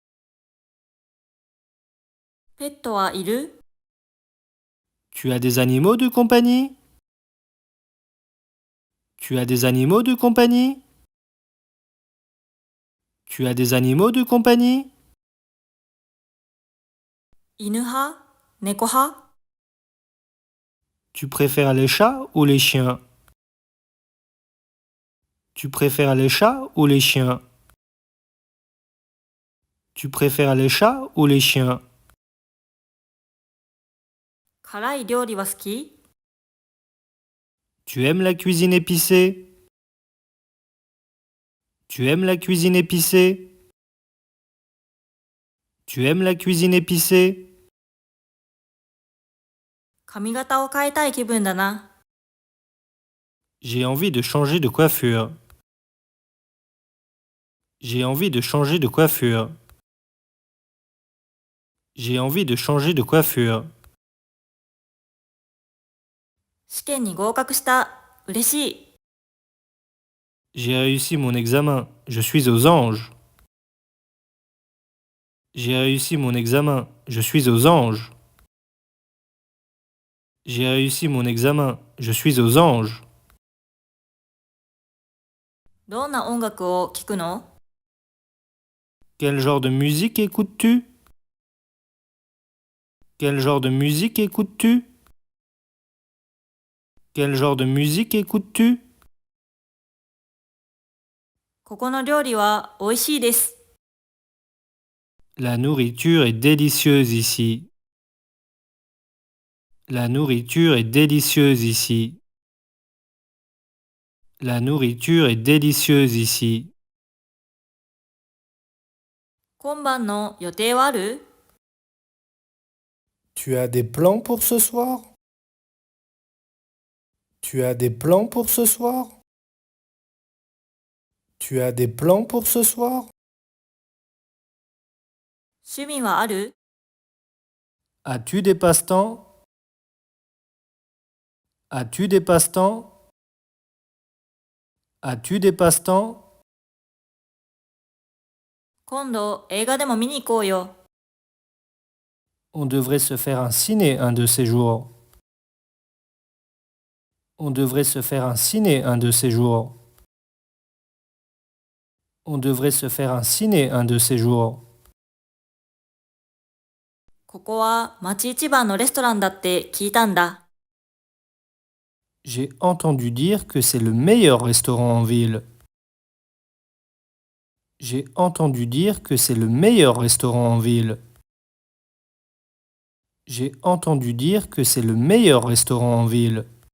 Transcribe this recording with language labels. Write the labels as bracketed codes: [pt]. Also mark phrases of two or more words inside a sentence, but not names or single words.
[ja] ペットはいる？ [fr] Tu as des animaux de compagnie? Tu as des animaux de compagnie? Tu as des animaux de compagnie? [ja] 犬派？猫派？ [fr] Tu préfères les chats ou les chiens? Tu préfères les chats ou les chiens? Tu préfères les chats ou les chiens? [ja] 辛い料理は好き？ [fr] Tu aimes la cuisine épicée? Tu aimes la cuisine épicée? Tu aimes la cuisine épicée? [ja] 髪型を変えたい気分だな。 [fr] J'ai envie de changer de coiffure. J'ai envie de changer de coiffure. J'ai envie de changer de coiffure. [ja] 試験に合格した。嬉しい。 [fr] J'ai réussi mon examen. Je suis aux anges. J'ai réussi mon examen. Je suis aux anges. J'ai réussi mon examen. Je suis aux anges. [ja] どんな音楽を聴くの？ [fr] Quel genre de musique écoutes-tu? Quel genre de musique écoutes-tu? Quel genre de musique écoutes-tu? [ja] ここの料理は美味しいです。 [fr] La nourriture est délicieuse ici. La nourriture est délicieuse ici. La nourriture est délicieuse ici. [ja] 今晩の予定はある？ [fr] Tu as des plans pour ce soir? Tu as des plans pour ce soir? Tu as des plans pour ce soir? [ja] 趣味はある？ [fr] As-tu des passe-temps? As-tu des passe-temps? As-tu des passe-temps? [ja] 今度映画でも見に行こうよ。 [fr] On devrait se faire un ciné un de ces jours. On devrait se faire un ciné un de ces jours. On devrait se faire un ciné un de ces jours. [ja] ここは町一番のレストランだって聞いたんだ。 [fr] J'ai entendu dire que c'est le meilleur restaurant en ville. J'ai entendu dire que c'est le meilleur restaurant en ville. J'ai entendu dire que c'est le meilleur restaurant en ville.